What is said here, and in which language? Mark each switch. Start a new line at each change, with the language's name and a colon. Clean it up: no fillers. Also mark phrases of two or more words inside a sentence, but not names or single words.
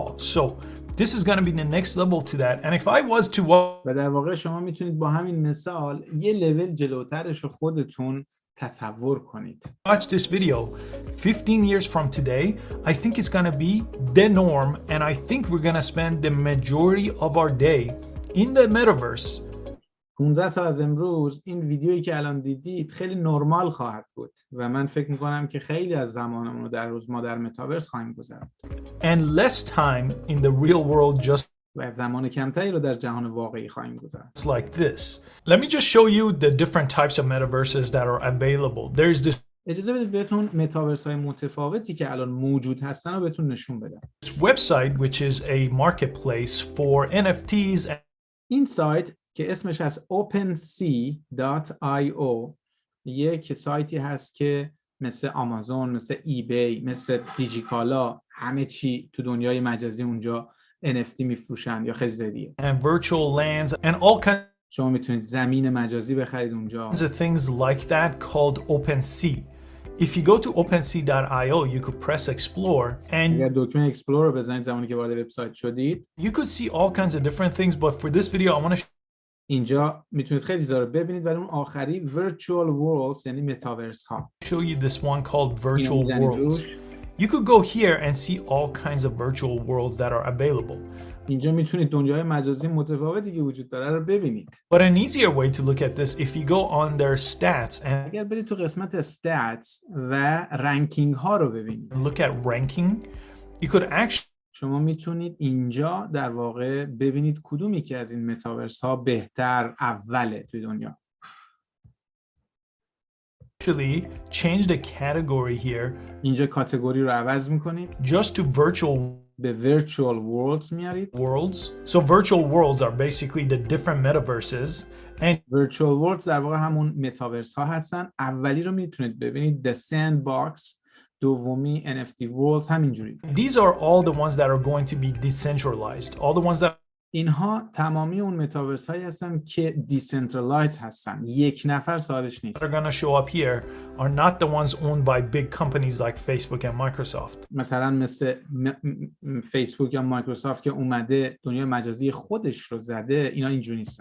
English: So this is going to be the next level to that. And if I was to
Persian: و در واقع شما میتونید با همین مثال یه لول جلوترش رو خودتون تصور کنید.
English: watch this video 15 years from today, I think it's going to be the norm, and I think we're going to spend the majority of our day in the metaverse.
Persian: 15 سال از امروز این ویدیویی که الان دیدید خیلی نرمال خواهد بود و من فکر میکنم که خیلی از زمانمون رو در روز ما در متاورس خواهیم گذرد.
English: And less time in the real world just
Persian: و زمان کمتری رو در جهان واقعی خواهیم گذرد.
English: like this. Let me just show you the different types of metaverses that are available. There's this
Persian: اجازه بدید بهتون متاورس های متفاوتی که الان موجود هستن رو بهتون نشون بدم.
English: This website, which is a marketplace for NFTs.
Persian: این سایت که اسمش از OpenSea.io یک سایتی هست که مثل آمازون، مثل ایبی، مثل دیجیکالا، همه چی تو دنیای مجازی اونجا NFT میفروشن یا خیلی
English: And virtual lands and all kinds
Persian: شما میتونید زمین مجازی بخرید اونجا.
English: of things like that called OpenSea. If you go to OpenSea.io, you could press explore
Persian: اگر
English: and
Persian: دکمه اکسپلور رو بزنید زمانی که وارد وبسایت شدید،
English: you could see all kinds of different things, but for this video I want to
Persian: اینجا میتونید خیلی چیزا رو ببینید ولی اون آخری
English: virtual worlds
Persian: یعنی متاورس ها.
English: show you this one called virtual
Persian: می‌زنید
English: worlds.
Persian: روش.
English: You could go here and see all kinds of virtual worlds that are available.
Persian: اینجا میتونید دنیای مجازی متفاوتی که وجود داره رو ببینید.
English: But an easier way to look at this, if you go on their stats and
Persian: اگر برید تو قسمت stats و رنکینگ ها رو ببینید،
English: look at ranking, you could
Persian: شما میتونید اینجا در واقع ببینید کدومی که از این متاورس ها بهتر اوله توی دنیا.
English: actually change the category here
Persian: اینجا کاتگوری رو عوض میکنید،
English: just to virtual
Persian: به
English: virtual worlds
Persian: میارید.
English: worlds. So virtual worlds are basically the different metaverses, and virtual worlds
Persian: در واقع همون متاورس ها هستن. اولی رو میتونید ببینید The Sandbox، دومی NFT Worlds، همینجوری.
English: these are all the ones that are going to be decentralized. All the ones that
Persian: اینها تمامی اون متاورس هایی هستن که دیسنترالایز هستن، یک نفر صاحبش نیست.
English: are going to show up here are not the ones owned by big companies like Facebook and Microsoft.
Persian: مثلا مثل فیسبوک یا مایکروسافت که اومده دنیای مجازی خودش رو زده، اینا اینجوری نیستن.